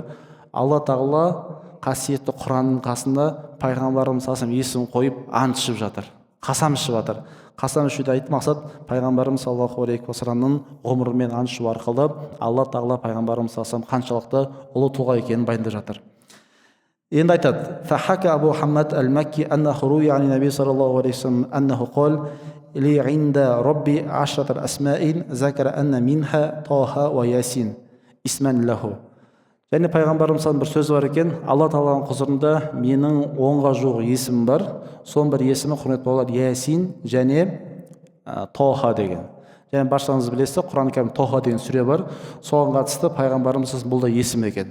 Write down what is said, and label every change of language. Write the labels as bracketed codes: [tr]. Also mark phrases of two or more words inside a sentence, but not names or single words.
[kk] Алла тағала қасиетті Құранның қасында пайғамбарымыз [ar] صلى الله عليه وسلم [kk] есімін қойып ант ішіп жатыр, қасам ішіп жатыр. Қасам ішуді айтып мақсат пайғамбарымыз [ar] صلى الله عليه وسلم [kk] ғұмырымен ант ішу арқылы Алла тағала пайғамбарымыз [ar] صلى الله عليه وسلم [kk] қаншалықты ұлы тұлға екенін баяндап жатыр. Енді айтады: [ar] فحكى أبو حماد المكي أنه روي عن النبي صلى الله عليه وسلم أنه قال لي عند ربي عشرة أسماء ذكر أن منها طه و يس اسما له. [kk] Және пайғамбарымыздың бір сөзі бар екен: Алла тағаланың құзырында менің 10-ға жуық есімім бар, соның бір есімі, құрметті бауырлар, Ясин және Тоха деген. Және баршаңыз білесіздер, Құран кәрім Тоха деген сүре бар, соған қатысты пайғамбарымыз бұл да есім екен.